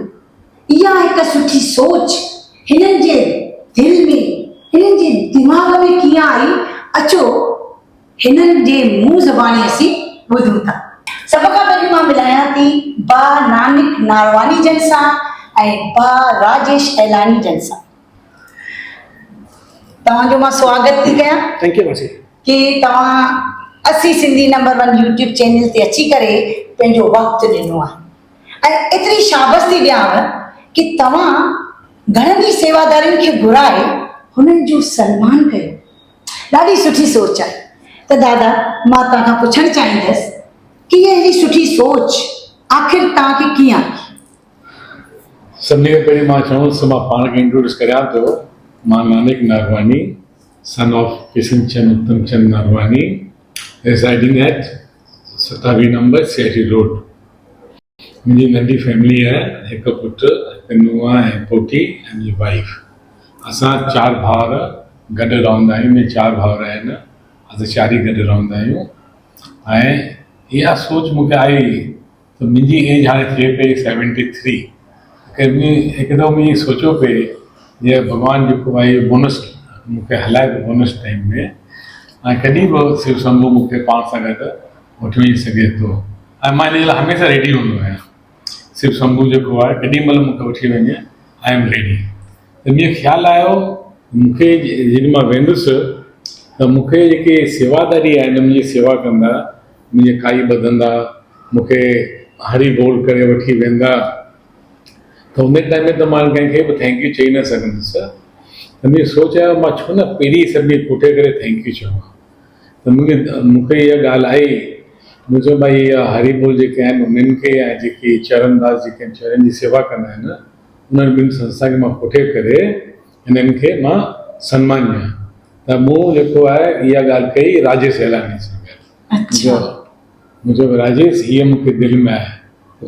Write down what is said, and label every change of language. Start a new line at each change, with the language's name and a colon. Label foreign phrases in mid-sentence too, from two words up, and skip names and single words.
Sindhi: इहा हिकु सुठी सोच हिननि जे दिल में, हिननि जे दिमाग़ में कीअं आई, अचो हिननि जे मुंहुं ज़बानी असीं ॿुधूं था। सभ खां पहिरीं मां मिलायां थी बा नानक नारवानी जन सां ऐं बा राजेश एलानी जन सां। तव्हांजो मां स्वागत थी कयां।
English: thank you मासी
Sindhi: कि तव्हां असी सिंधी नंबर 1 यूट्यूब चैनल ते अची करे पंहिंजो वक़्तु ॾिनो आहे ऐं एतिरी शाबस थी ॾियांव कि तव्हां घणनि ई सेवादारियुनि खे घुराए हुननि जो सम्मान कयो। ॾाढी सुठी सोच आहे। त दादा मां तव्हां खां पुछणु चाहींदसि कि इहा हेॾी सुठी सोच आख़िर तव्हांखे कीअं आई? सभिनी खां पहिरीं मां चवंदुसि मां पाण खे इंट्रोड्यूस करियां थो। मां नानक नारवानी,
English: son of
Sindhi: किशन चंद उत्तम चंद नारवानी, residing at 27
English: number CIT road.
Sindhi: मुंहिंजी नंढी फैमिली आहे, हिकु पुटु, हिकु नुंहुं ऐं पोटी ऐं मुंहिंजी वाइफ। असां 4 भाउर गॾु रहंदा आहियूं। मुंहिंजे 4 भाउर आहिनि, असां 4 ई गॾु रहंदा आहियूं। ऐं इहा सोच मूंखे आई त मुंहिंजी एज हाणे थिए पई 73। हिकदमि मुंहिंजी सोचियो पिए जीअं भॻवानु जेको आहे बोनस मूंखे हलाए पियो
English: bonus time
Sindhi: में, ऐं कॾहिं बि शिव शंभू मूंखे पाण सां गॾु वठी वञी सघे थो ऐं मां इन जे लाइ हमेशह रेडी हूंदो आहियां। शिव शंभू जेको आहे केॾी महिल मूंखे वठी वञे,
English: I am ready.
Sindhi: त मुंहिंजो ख़्यालु आयो मूंखे जॾहिं मां वेंदुसि त मूंखे जेके सेवादारी आहिनि, मुंहिंजी सेवा कंदा, मुंहिंजे काई ॿधंदा, मूंखे हरी बोल करे वठी वेंदा, त उन टाइम में त मां कंहिंखे बि
English: thank you
Sindhi: चई न सघंदुसि। त मुंहिंजी सोच आहे मां छो न पहिरीं सभिनी कोठे करे
English: thank you
Sindhi: चवां। त मूंखे इहा ॻाल्हि आई, मुंहिंजो भाई इहा हरी बोल जेके आहिनि उन्हनि खे ऐं जेकी चरणदास जेके आहिनि चरण जी सेवा कंदा आहिनि, उन्हनि ॿिनि संस्था खे मां कोठे करे हिननि खे मां सम्मान ॾियां। त मूं जेको आहे इहा ॻाल्हि कई राजेश एलानी सां गॾु। मुंहिंजो राजेश हीअ मूंखे दिलि में आहे।